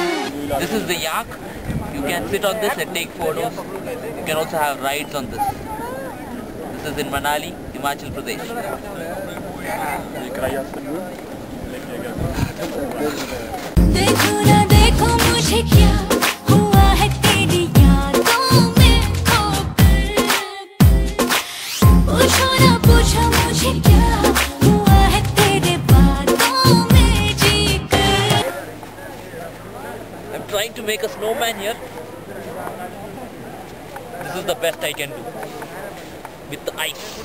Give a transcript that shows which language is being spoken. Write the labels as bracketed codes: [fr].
[en] You can sit on this and take photos. You can also have rides on this. This is in Manali, Himachal Pradesh. [hi] देखो ना देखो मुझे क्या हुआ है तेरी यादों में खोकर पूछो ना पूछो मुझे क्या हुआ है तेरे बातों में जीकर. [en] I'm trying to make a snowman here. This is the best I can do with the ice.